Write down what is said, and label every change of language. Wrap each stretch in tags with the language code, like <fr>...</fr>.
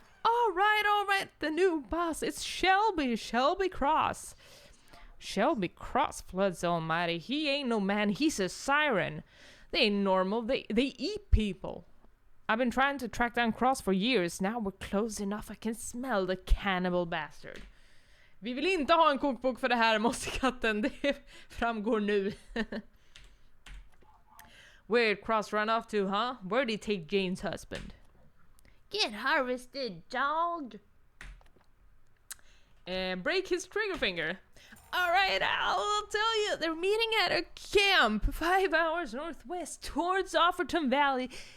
<en>All right, the new boss. It's Shelby Cross. Shelby Cross, Floods almighty. He ain't no man, he's a siren. They ain't normal, they eat people. I've been trying to track down Cross for years. Now we're close enough, I can smell the cannibal bastard.</en> <sv>Vi vill inte ha en kokbok för det här, mossekatten. Det framgår nu.</sv> <en>Where'd Cross run off to, huh? Where'd he take Jane's husband? Get harvested, dog! Break his trigger finger. Alright, I'll tell you. They're meeting at a camp 5 hours northwest towards Offerton Valley.</en>